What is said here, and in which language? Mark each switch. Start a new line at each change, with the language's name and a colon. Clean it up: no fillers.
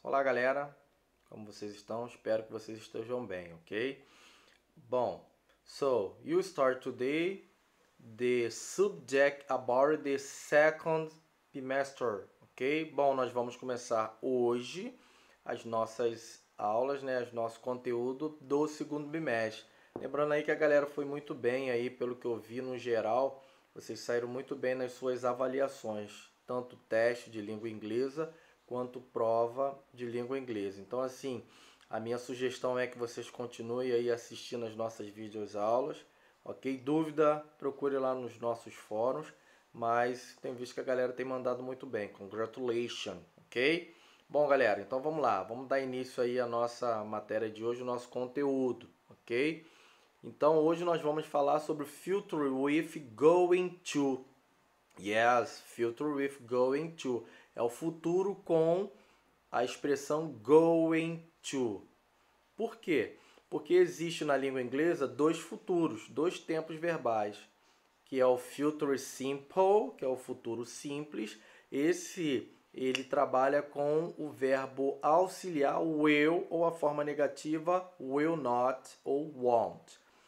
Portuguese: Olá galera, como vocês estão? Espero que vocês estejam bem, ok?
English: Bom, so you start today the subject about the second semester, ok?
Portuguese: Bom, nós vamos começar hoje as nossas aulas, né, os nosso conteúdo do segundo bimestre. Lembrando aí que a galera foi muito bem aí, pelo que eu vi no geral, vocês saíram muito bem nas suas avaliações, tanto teste de língua inglesa quanto prova de língua inglesa. Então, assim, a minha sugestão é que vocês continuem aí assistindo as nossas videoaulas, ok? Dúvida, procure lá nos nossos fóruns, mas tem visto que a galera tem mandado muito bem. Congratulations, ok? Bom, galera, então vamos lá. Vamos dar início aí à nossa matéria de hoje, o nosso conteúdo, ok? Então, hoje nós vamos falar sobre future with going to.
English: Yes, future with going to.
Portuguese: É o futuro com a expressão going to. Por quê? Porque existe na língua inglesa dois futuros, dois tempos verbais, que é o future simple, que é o futuro simples. Ele trabalha com o verbo auxiliar will ou a forma negativa will not ou won't.